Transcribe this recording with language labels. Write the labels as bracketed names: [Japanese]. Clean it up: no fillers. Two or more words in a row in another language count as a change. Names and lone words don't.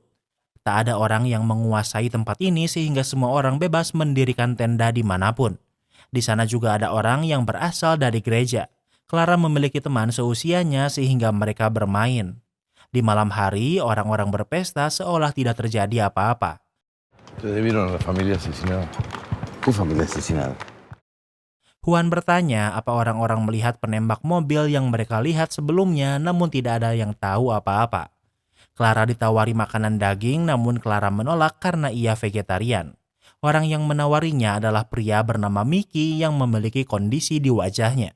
[Indonesian] Tak ada orang yang menguasai tempat ini sehingga semua orang bebas mendirikan tenda dimanapun. Di sana juga ada orang yang berasal dari gereja. Clara memiliki teman seusianya sehingga mereka bermain. Di malam hari, orang-orang berpesta seolah tidak terjadi apa-apa. [Spanish] Ustedes vieron a la familia asesinada. ¿Qué familia asesinada? [Indonesian] Juan bertanya apa orang-orang melihat penembak mobil yang mereka lihat sebelumnya namun tidak ada yang tahu apa-apa. Clara ditawari makanan daging namun Clara menolak karena ia vegetarian. Orang yang menawarinya adalah pria bernama Mickey yang memiliki kondisi di wajahnya.